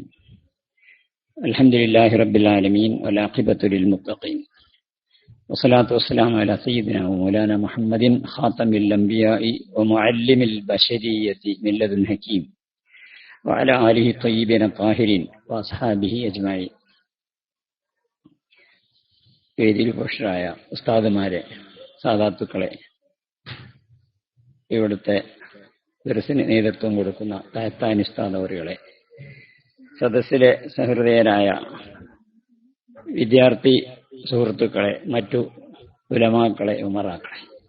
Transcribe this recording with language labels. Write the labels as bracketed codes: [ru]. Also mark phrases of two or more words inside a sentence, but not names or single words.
[ar] الحمد لله رب العالمين والعاقبة للمتقين، والصلاة والسلام على سيدنا ومولانا محمد خاتم الأنبياء ومعلم البشرية من لدن حكيم وعلى آله الطيبين الطاهرين وأصحابه أجمعين. [ml] വേദിയിൽ പുരുഷരായ ഉസ്താദുമാരെ, സാദാത്തുക്കളെ, ഇവിടുത്തെ ദർസിന് നേതൃത്വം കൊടുക്കുന്ന തായത്താനി ഉസ്താദവറുകളെ, സദസ്സിലെ സഹൃദയരായ വിദ്യാർത്ഥി സുഹൃത്തുക്കളെ, മറ്റു ഉലമാക്കളെ, ഉമറാക്കളെ,